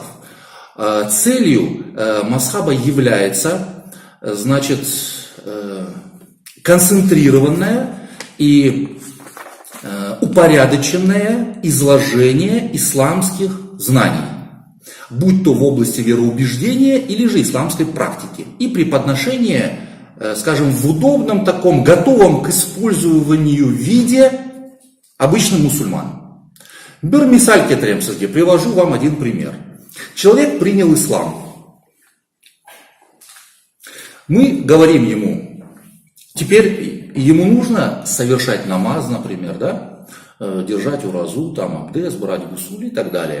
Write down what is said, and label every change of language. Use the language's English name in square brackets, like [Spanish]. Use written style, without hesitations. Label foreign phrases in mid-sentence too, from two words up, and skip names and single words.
[Russian] Целью мазхаба является, значит, концентрированное и упорядоченное изложение исламских знаний, будь то в области вероубеждения или же исламской практики, и преподношение, скажем, в удобном таком, готовом к использованию виде обычным мусульманам. [Kazakh] Бір мисаль келтіремін сізге, [Russian] привожу вам один пример. Человек принял ислам. Мы говорим ему, теперь ему нужно совершать намаз, например, да? Держать уразу, там, абдес, брать гусуль и так далее.